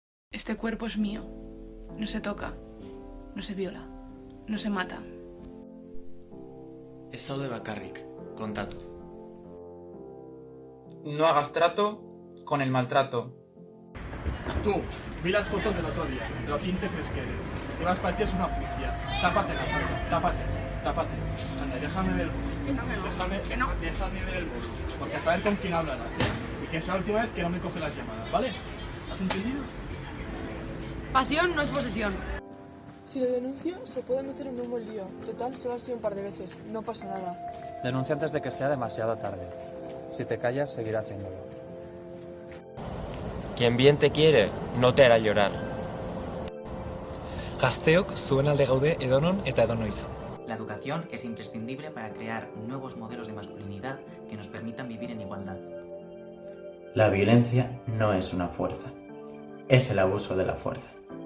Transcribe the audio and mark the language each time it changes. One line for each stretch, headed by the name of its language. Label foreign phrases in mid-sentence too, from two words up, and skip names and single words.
Spanish: Este cuerpo es mío. No se toca, no se viola, no se mata.
Basque: Ez zaude bakarrik, kontatu.
Spanish: No hagas trato con el maltrato. Tú, vi las fotos del otro día. ¿Pero quién te crees que eres? Y más parecías una oficia. Tápate la sala, tápate. Anda, déjame ver el bolo. Déjame ver el bolo. Porque a saber con quién hablarás, ¿eh? Y que sea la última vez que no me coge las llamadas, ¿vale? ¿Has entendido? Pasión no es posesión. Si lo denuncio, se puede meter en un buen lío. Total, solo ha sido un par de veces. No pasa nada. Denuncia antes de que sea demasiado tarde. Si te callas, seguirá haciéndolo. Quien bien te quiere, no te hará llorar.
Basque: Gazteok zuen alde gaude edonon eta edonoiz.
Spanish: La educación es imprescindible para crear nuevos modelos de masculinidad que nos permitan vivir en igualdad. La violencia no es una fuerza, es el abuso de la fuerza.